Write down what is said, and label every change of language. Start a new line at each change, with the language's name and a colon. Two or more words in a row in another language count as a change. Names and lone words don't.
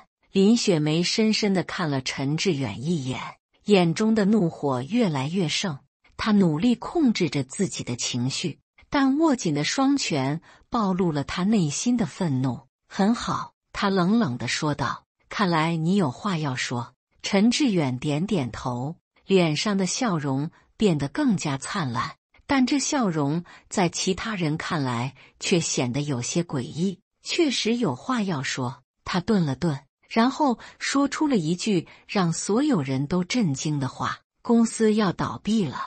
Chinese: 林雪梅深深地看了陳致遠一眼，眼中的怒火越來越盛。她努力控制着自己的情緒，但握緊的雙拳暴露了她內心的憤怒。很好，她冷冷地說道：“看來你有話要說。” 陳致遠點點頭，臉上的笑容變得更加燦爛，但這笑容在其他人看來卻顯得有些詭異。確實有話要說，他頓了頓，然後說出了一句讓所有人都震驚的話：“公司要倒閉了。”